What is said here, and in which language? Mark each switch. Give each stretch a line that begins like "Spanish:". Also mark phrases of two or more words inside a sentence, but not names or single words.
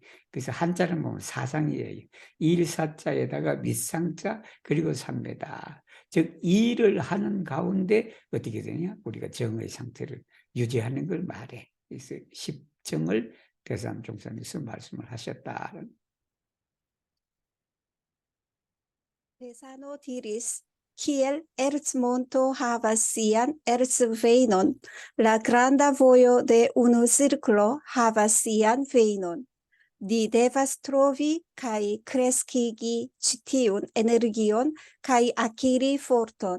Korean: 그래서 한자를 보면 사상이에요. 일사자에다가 밑상자 그리고 삼매다. 즉 일을 하는 가운데 어떻게 되냐? 우리가 정의 상태를 유지하는 걸 말해. 그래서 십정을 대삼종선에서 말씀을 하셨다.
Esperanto: Tesano diris, kiel erzmonto havas sian erzvejnon, la granda vojo de unu cirklo havas sian vejnon. Ni devas trovi kaj kreskigi ĉi tiun energion kaj akiri forton.